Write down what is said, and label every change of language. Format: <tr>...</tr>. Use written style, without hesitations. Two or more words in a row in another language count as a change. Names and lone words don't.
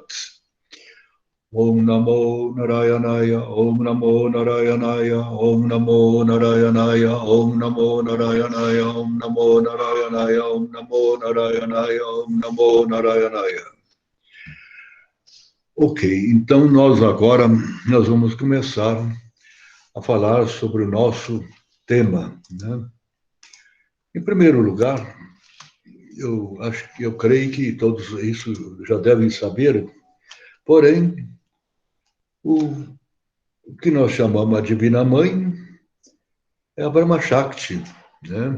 <sa>ॐ नमो नारायणाय ॐ नमो नारायणाय ॐ नमो नारायणाय ॐ नमो नारायणाय ॐ नमो नारायणाय ॐ नमो नारायणाय ॐ नमो नारायणाय.</sa> <pt>Ok, então nós vamos começar a falar sobre o nosso tema, né? Em primeiro lugar, eu creio que todos isso já devem saber, porém, o que nós chamamos a Divina Mãe é a Brahma Shakti, né?</pt>